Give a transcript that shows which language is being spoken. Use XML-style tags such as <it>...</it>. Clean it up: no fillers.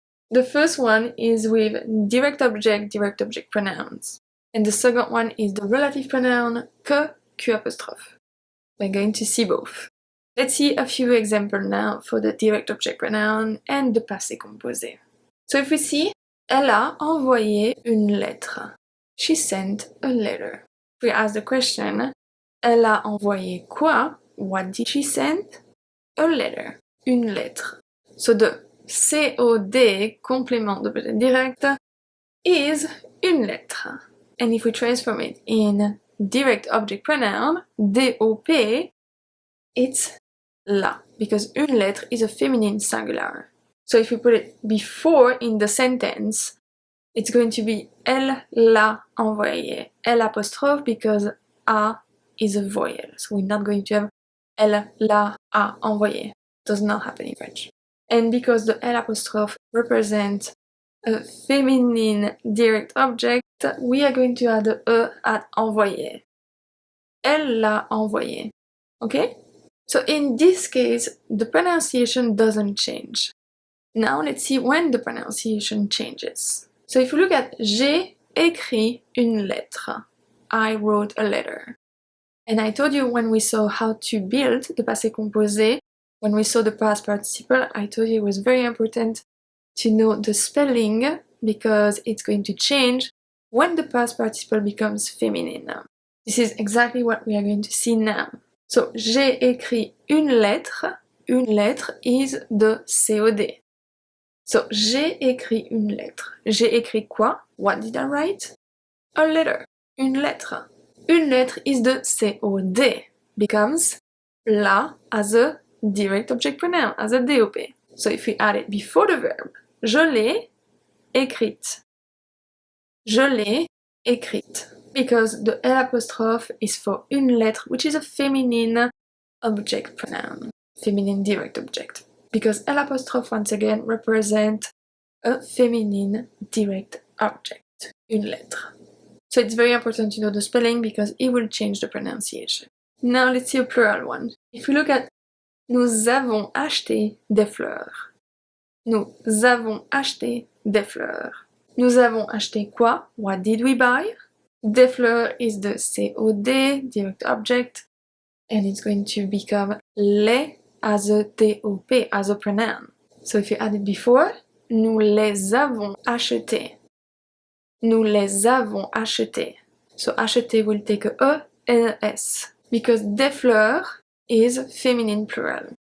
<en>The first one is with direct object pronouns. And the second one is the relative pronoun que, Q apostrophe. We're going to see both. Let's see a few examples now for the direct object pronoun and the passé composé. So if we see,</en> <fr>elle a envoyé une lettre.</fr> <en>She sent a letter. If we ask the question,</en> <fr>elle a envoyé quoi?</fr> <en>What did she send? A letter.</en> <fr>Une lettre.</fr> <en>So the COD, complément de présent direct, is une lettre. And if we transform it in direct object pronoun, DOP, it's la, because une lettre is a feminine singular. So if we put it before in the sentence, it's going to be</en> <fr>elle l'a envoyé.</fr> <en>L apostrophe because A is a vowel. So we're not going to have</en> <fr>elle l'a a envoyé.</fr> <en>It does not happen in French. And because the L apostrophe represents a feminine direct object, we are going to add the E at envoyé.</en> <fr>Elle l'a envoyé.</fr> <en>Okay? So in this case, the pronunciation doesn't change. Now let's see when the pronunciation changes. So if you look at</en> <fr>j'ai écrit une lettre,</fr> <en>I wrote a letter. And I told you when we saw how to build the passé composé, when we saw the past participle, I told you it was very important to know the spelling because it's going to change when the past participle becomes feminine. This is exactly what we are going to see now. So,</en> <fr>j'ai écrit une lettre.</fr> <en>Une lettre is the COD.</en> <fr>So, j'ai écrit une lettre. J'ai écrit quoi?</fr> <en>What did I write? A letter.</en> <fr>Une lettre.</fr> <en>Une lettre is the COD. Becomes la as a direct object pronoun, as a DOP. So, if we add it before the verb,</en> <fr>je l'ai écrite. Je l'ai écrite.</fr> <en>Because the L apostrophe is for une lettre, which is a feminine object pronoun. Feminine direct object. Because L apostrophe, once again, represent a feminine direct object. Une lettre. So it's very important to know the spelling because it will change the pronunciation. Now let's see a plural one. If we look at</en> <fr>nous avons acheté des fleurs. Nous avons acheté des fleurs. Nous avons acheté quoi?</fr> <en>What did we buy? Des fleurs is the COD, direct object, and it's going to become les as a DOP, as a pronoun. So if you add it before,</en> <fr>nous les avons achetés. Nous les avons achetés.</fr> <en>So acheter will take a E and a S, because des fleurs is feminine plural.</en>